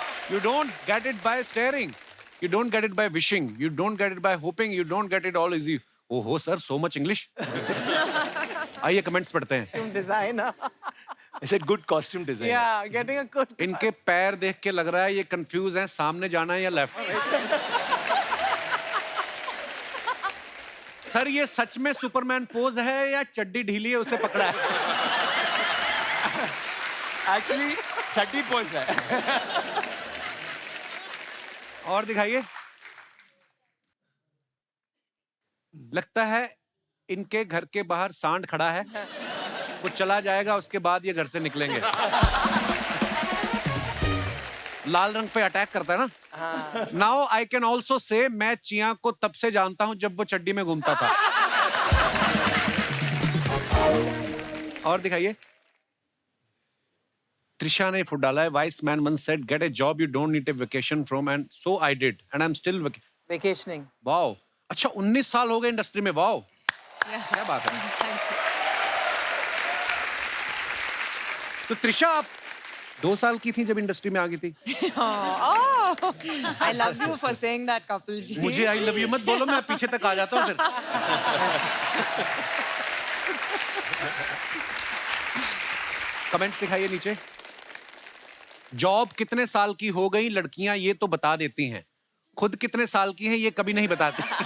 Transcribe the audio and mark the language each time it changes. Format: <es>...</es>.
<en>You don't get it by staring. You don't get it by wishing. You don't get it by hoping. You don't get it all easy. Oh ho, sir, so much English.</en> <hi>आइए comments पढ़ते हैं।</hi> <en>Costume designer. I said good costume design. Yeah, getting a good.</en> <hi>इनके पैर देख के लग रहा है ये कंफ्यूज हैं, सामने जाना है या लेफ्ट। सर ये सच में सुपरमैन पोज है या चड्डी ढीली है उसे पकड़ा है?</hi> <en>Actually,</en> <hi>चड्डी pose है। और दिखाइए। लगता है इनके घर के बाहर सांड खड़ा है, वो चला जाएगा उसके बाद ये घर से निकलेंगे। लाल रंग पे अटैक करता है ना।</hi> <en>now I can also say</en> <hi>मैं चिया को तब से जानता हूं जब वो चड्डी में घूमता था। और दिखाइए। त्रिशा ने फुट डाला है,</hi> <en>Wise man once said get a job you don't need a vacation from and so I did and I'm still Vacationing.</en> <hi>Wow. अच्छा 19 साल हो गए इंडस्ट्री में। वाओ क्या बात है। तो त्रिशा आप 2 साल की थी जब इंडस्ट्री में आ गई थी।</hi> <en>Oh, I love you for saying that, Kapil ji.</en> <hi>मुझे आई लव यू मत बोलो, मैं पीछे तक आ जाता हूँ फिर। कमेंट्स दिखाइए नीचे। जॉब कितने साल की हो गई लड़कियां ये तो बता देती हैं, खुद कितने साल की हैं ये कभी नहीं बताती।</hi>